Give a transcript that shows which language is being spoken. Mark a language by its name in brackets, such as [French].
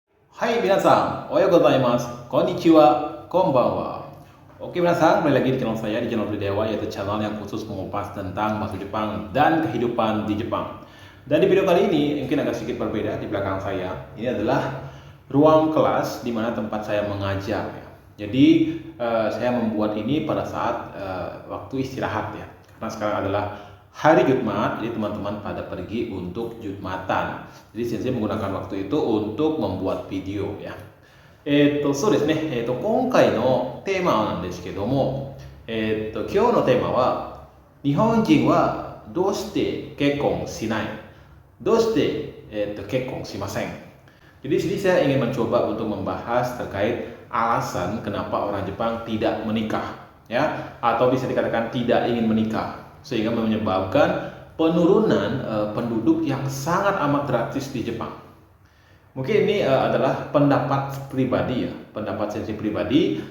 [Japanese] はい、皆さん、おはようございます。こんにちは, konbanwa. [Indonesian] Oke, [Japanese] 皆さん, [Indonesian] kembali lagi di channel saya, di channel Dewa, yaitu channel yang khusus mengupas tentang bahasa Jepang dan kehidupan di Jepang. Dan di video kali ini, mungkin agak sedikit berbeda di belakang saya. Ini adalah ruang kelas di mana tempat saya mengajar. Jadi, saya membuat ini pada saat waktu istirahat ya. Karena sekarang adalah hari Jumat, jadi teman-teman pada pergi untuk Jumatan. Jadi sensei menggunakan waktu itu untuk membuat video ya. [Japanese] そうですね、今回のテーマなんですけども、今日のテーマは、日本人はどうして結婚しない、どうして、結婚しません。 [Indonesian] Jadi di sini saya ingin mencoba untuk membahas terkait alasan kenapa orang Jepang tidak menikah, ya, atau bisa dikatakan tidak ingin menikah, sehingga menyebabkan penurunan penduduk yang sangat amat drastis di Jepang. Mungkin ini adalah pendapat pribadi ya, pendapat sensei pribadi.